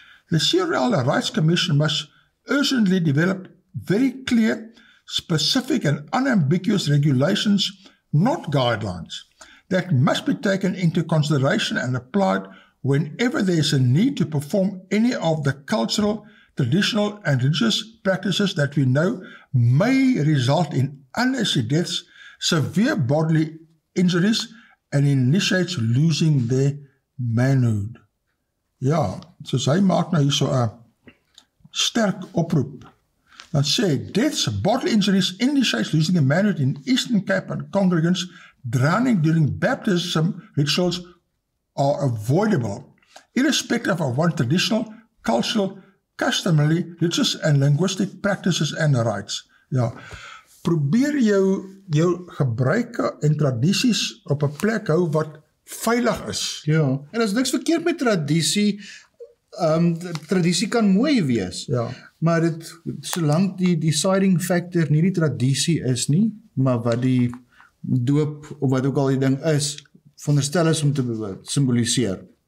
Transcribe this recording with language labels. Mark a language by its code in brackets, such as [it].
[en] The CRL, the Rights Commission, must urgently develop very clear, specific and unambiguous regulations, not guidelines, that must be taken into consideration and applied whenever there is a need to perform any of the cultural, traditional and religious practices that we know may result in unnecessary deaths, severe bodily injuries and initiates losing their manhood. [af] Ja, soos hy maak nou hier so 'n sterk oproep. Dan sê, [en] deaths, bodily injuries, initiates losing their manhood in Eastern Cape and congregants drowning during baptism rituals are avoidable, irrespective of one's traditional, cultural, customary, religious and linguistic practices and rights. [af] Ja, probeer jou gebruike en tradisies op 'n plek hou wat veilig is. Ja, en as niks verkeerd met tradisie, tradisie kan mooi wees, maar solank die deciding factor nie die tradisie is nie, maar wat die doop, of wat ook al die ding is, veronderstel is om te symboliseer.